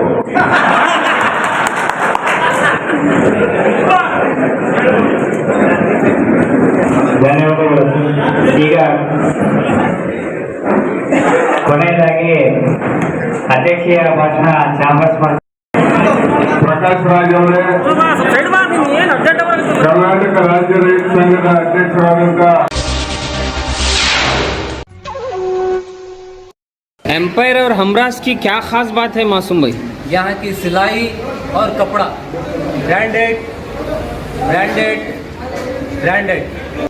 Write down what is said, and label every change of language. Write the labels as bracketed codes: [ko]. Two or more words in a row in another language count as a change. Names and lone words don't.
[kn] ಧನ್ಯವಾದಗಳು. ಈಗ ಕೊನೆಯದಾಗಿ ಅಧ್ಯಕ್ಷೀಯ ಭಾಷಣ ಚಾಂಬರ್ಸ್ ಪ್ರಕಾಶ್ ರಾಜ್ ಅವರೇ, ಕರ್ನಾಟಕ ರಾಜ್ಯ ರೈತ ಸಂಘದ ಅಧ್ಯಕ್ಷರಾದಂತ [hi] एम्पायर और हमराज की क्या खास बात है मासूम भाई? यहाँ की सिलाई और कपड़ा ब्रांडेड ब्रांडेड ब्रांडेड